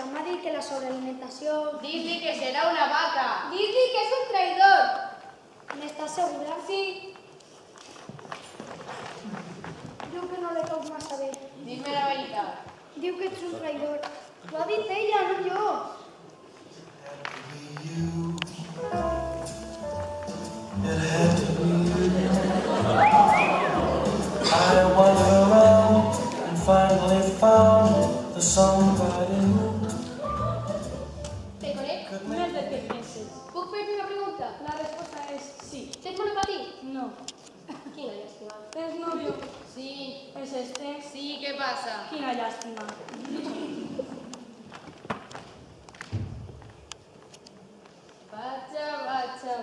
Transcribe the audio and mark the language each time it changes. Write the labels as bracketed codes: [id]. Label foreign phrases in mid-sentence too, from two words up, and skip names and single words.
[ca] M'ha dit que la sobrealimentació... Dis-li que serà una vaca. Dis-li que és un traïdor. N'estàs segura? Sí. Diu que no le cau massa bé. Dime la veritat. Diu que ets un traïdor. Ho ha dit ella, no jo. [en] It had to be you. I wandered around and finally found the somebody who [ca] Te conec? No és del que penses. Puc fer-te una pregunta? La resposta és sí. Tens monopatí? No. Quina llàstima. ¿Tens novio? Sí, [es] ¿Es este? [ca] sí, què passa? Quina llàstima. Vaja.